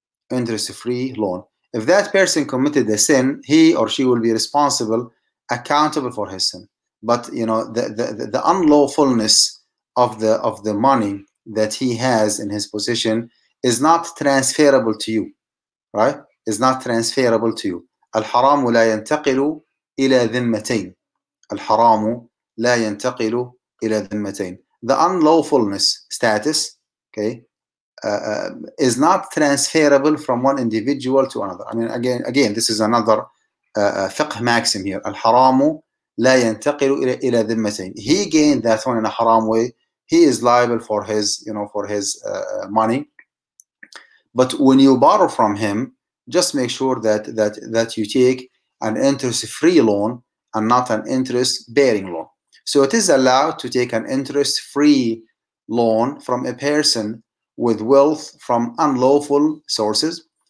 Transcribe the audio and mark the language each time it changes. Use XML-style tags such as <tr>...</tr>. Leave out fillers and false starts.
<en>Interest-free loan. If that person committed a sin, he or she will be responsible, accountable for his sin. But the unlawfulness of the money that he has in his possession is not transferable to you, right? Is not transferable to you.</en> <ar>الحرام لا ينتقل إلى ذمتين. الحرام لا ينتقل إلى ذمتين.</ar> <en>The unlawfulness status, okay, is not transferable from one individual to another. I mean, again, this is another fiqh maxim here.</en> <ar>الحرام لا ينتقل إلى ذمتين.</ar> <en>He gained that one in a haram way. He is liable for his, for his money. But when you borrow from him, just make sure that you take an interest-free loan and not an interest-bearing loan. So it is allowed to take an interest-free loan from a person with wealth from unlawful sources.</en>